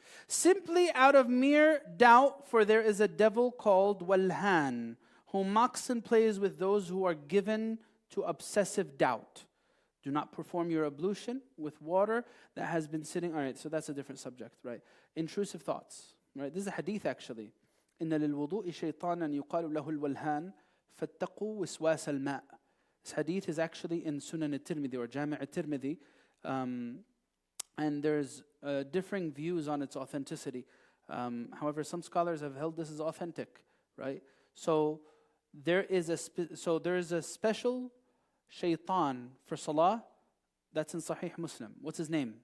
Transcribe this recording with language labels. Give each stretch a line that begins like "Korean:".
English: Simply out of mere doubt, for there is a devil called Walhan, who mocks and plays with those who are given to obsessive doubt. Do not perform your ablution with water that has been sitting. All right, so that's a different subject, right? Intrusive thoughts, right? This is a hadith actually.
Arabic: إن للوضوء شيطانا يقال له الولهان فاتقوا وسواس الماء.
English: This hadith is actually in Sunan al-Tirmidhi or Jami' al-Tirmidhi, and there's differing views on its authenticity. However, some scholars have held this is authentic, right? So there is a special shaitan for salah that's in Sahih Muslim. What's his name?